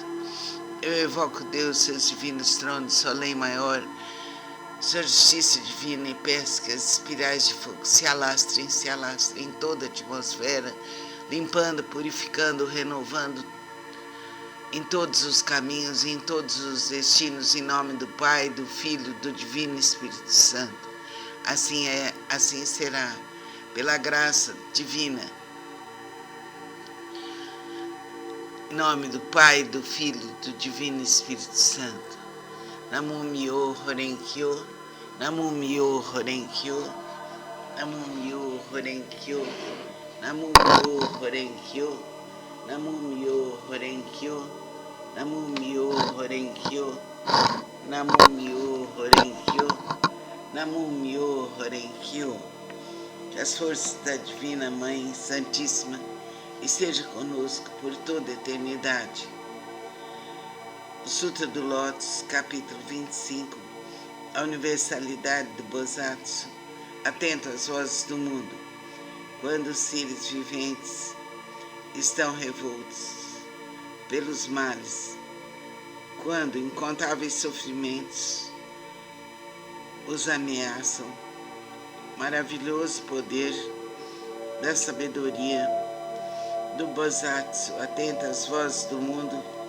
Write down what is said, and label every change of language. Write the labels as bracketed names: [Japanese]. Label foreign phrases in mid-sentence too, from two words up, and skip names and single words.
[Portuguese] Eu evoco Deus, seus divinos tronos, sua lei maior, sua justiça divina, e peço que as espirais de fogo se alastrem em toda a atmosfera, limpando, purificando, renovando em todos os caminhos e em todos os destinos, em nome do Pai, do Filho e do Divino Espírito Santo. Assim é, assim será, pela graça divina. Em nome do Pai, do Filho e do Divino Espírito Santo. [Japanese] 南無妙法蓮経、南無妙法蓮経、南無妙法蓮経、南無妙法蓮経、南無妙法蓮経、南無妙法蓮経、南無妙法蓮経、南無妙法蓮経. [Portuguese] Que as forças da Divina Mãe Santíssima estejam conosco por toda a eternidade. O Sutra do Lótus, capítulo 25, a universalidade do Bosatsu, atento às vozes do mundo, quando os seres viventes estão revoltos pelos males, quando incontáveis sofrimentos os ameaçam, maravilhoso poder da sabedoria do Bosatsu, atento às vozes do mundo,